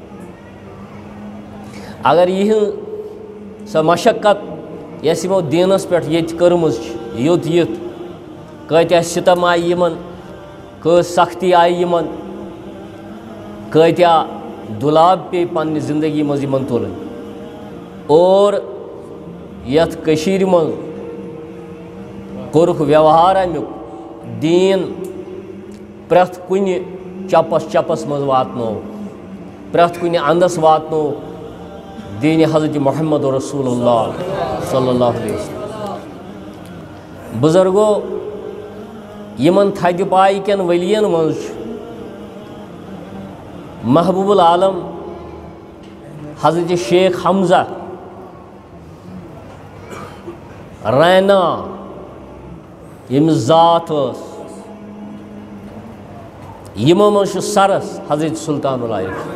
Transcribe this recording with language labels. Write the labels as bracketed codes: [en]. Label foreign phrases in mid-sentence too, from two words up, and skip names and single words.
[ks] اگر یِہٕنٛز سۄ مشقت یۄس یِمو دیٖنس پٮ۪ٹھ ییٚتہِ کٔرمٕژ چھِ یوٚت یِتھ کۭتیاہ سِتم آیہِ یِمن کۭژ سختی آیہِ یِمن کۭتیاہ دُلاب پیٚیہِ پننہِ زندگی منٛز یِمن تُلٕنۍ اور یتھ کٔشیٖرِ منٛز کوٚرُکھ ویوہار امیُک دیٖن پرٛٮ۪تھ کُنہِ چپس چپس مز واتنو پرت کن اندس واتنو دین حضرت محمد رسول اللہ صلی اللہ علیہ وسلم بزرگو یمن تھد پائی کن ولین مز محبوب العالم حضرت شیخ حمزہ رینا یم ذات یمو مز سرس حضرت سلطان العارف